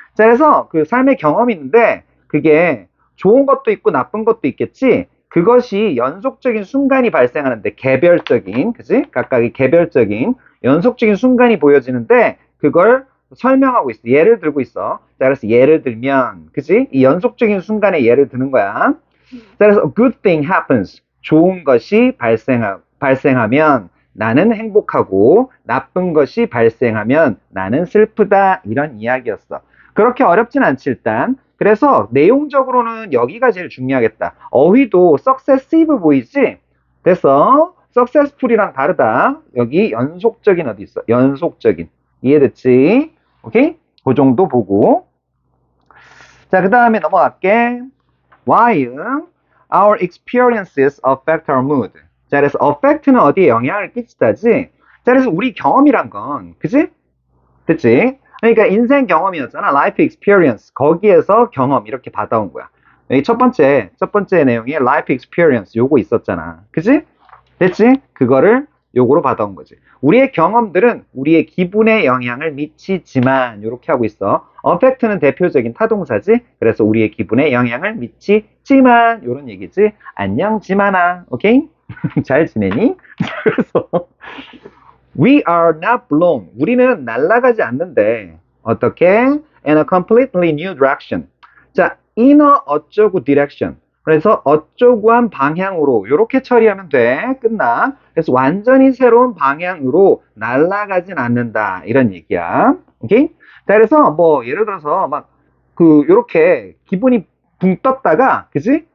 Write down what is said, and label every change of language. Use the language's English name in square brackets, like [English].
[Korean] 자, 그래서 그 삶의 경험이 있는데, 그게 좋은 것도 있고 나쁜 것도 있겠지? 그것이 연속적인 순간이 발생하는데, 개별적인, 그치? 각각의 개별적인, 연속적인 순간이 보여지는데, 그걸 설명하고 있어. 예를 들고 있어. 자, 그래서 예를 들면, 그치? 이 연속적인 순간에 예를 드는 거야. 자, 그래서 [English] a good thing happens. [Korean] 좋은 것이 발생하면 나는 행복하고 나쁜 것이 발생하면 나는 슬프다. 이런 이야기였어. 그렇게 어렵진 않지 일단. 그래서 내용적으로는 여기가 제일 중요하겠다. 어휘도 successive 보이지? 됐어. successful이랑 다르다. 여기 연속적인 어디 있어? 연속적인. 이해됐지? 오케이? 그 정도 보고. 자, 그 다음에 넘어갈게. [English] While our experiences affect our mood. [Korean] 자, 그래서 affect는 어디에 영향을 끼치다지? 자, 그래서 우리 경험이란 건, 그지? 됐지? 그러니까 인생 경험이었잖아. [English] life experience. [Korean] 거기에서 경험 이렇게 받아온 거야. 여기 첫 번째 내용에 life experience 요거 있었잖아. 그지? 됐지? 그거를 요거로 받아온 거지. 우리의 경험들은 우리의 기분에 영향을 미치지만 이렇게 하고 있어. affect는 대표적인 타동사지. 그래서 우리의 기분에 영향을 미치지만 이런 얘기지. 안녕 지만아. 오케이? 잘 지내니? 그래서 [English] we are not blown. [Korean] 우리는 날아가지 않는데 어떻게? [English] In a completely new direction. 자, in a 어쩌고 direction. [Korean] 그래서 어쩌고한 방향으로 이렇게 처리하면 돼. 끝나. 그래서 완전히 새로운 방향으로 날아가진 않는다. 이런 얘기야. 오케이? 자, 그래서 뭐 예를 들어서 막 그 요렇게 기분이 붕 떴다가 그지?